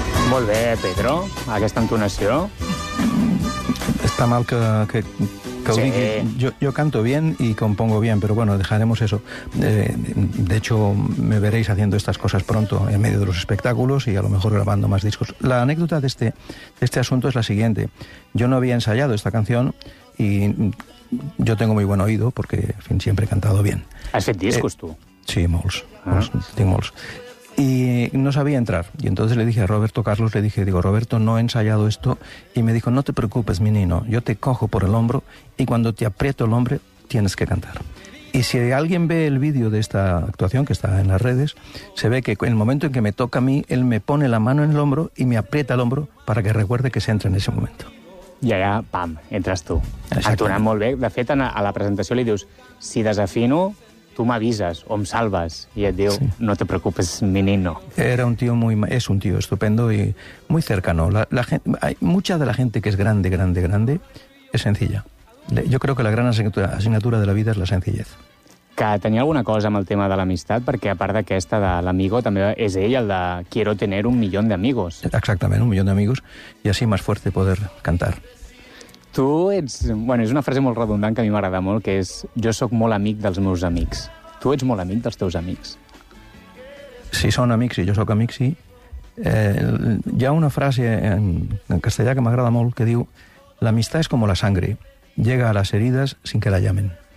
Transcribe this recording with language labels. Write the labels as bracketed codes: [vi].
[ca] Molt bé, Pedro, aquesta entonació. Està mal que sí. Ho digui. [es] Jo canto bien y compongo bien, pero bueno, dejaremos eso. De hecho, me veréis haciendo estas cosas pronto en medio de los espectáculos y a lo mejor grabando más discos. La anécdota de este asunto es la siguiente. Yo no había ensayado esta canción y yo tengo muy buen oído porque, en fin, siempre he cantado bien. ¿Has hecho discos tú? [ca] Sí, molts. Tinc molts. [es] Y no sabía entrar. Y entonces le dije a Roberto Carlos, Roberto, no he ensayado esto. Y me dijo, no te preocupes, mi niño, yo te cojo por el hombro y cuando te aprieto el hombro, tienes que cantar. Y si alguien ve el vídeo de esta actuación, que está en las redes, se ve que en el momento en que me toca a mí, él me pone la mano en el hombro y me aprieta el hombro para que recuerde que se entra en ese momento. [ca] I allà, pam, entres tu. Actuant molt bé. De fet, a la presentació li dius, si desafino... [es] Tú me avisas o me salvas y él dijo, sí. No te preocupes, mi niño. Era un tío es un tío estupendo y muy cercano. La gente, hay mucha de la gente que es grande, grande, grande, es sencilla. Yo creo que la gran asignatura de la vida es la sencillez. [ca] Que tenia alguna cosa amb el tema de l'amistat, perquè a part d'aquesta de l'amigo, també és ell el de [es] quiero tener un millón de amigos. Exactament, un millón de amigos y así más fuerte poder cantar. [ca] Tu ets... Bueno, és una frase molt redundant que a mi m'agrada molt, que és jo sóc molt amic dels meus amics. Tu ets molt amic dels teus amics. Si són amics i jo sóc amic, sí. Hi ha una frase en castellà que m'agrada molt que diu l'amistat és com la sangre, llega a les ferides [es] sin que la llamen.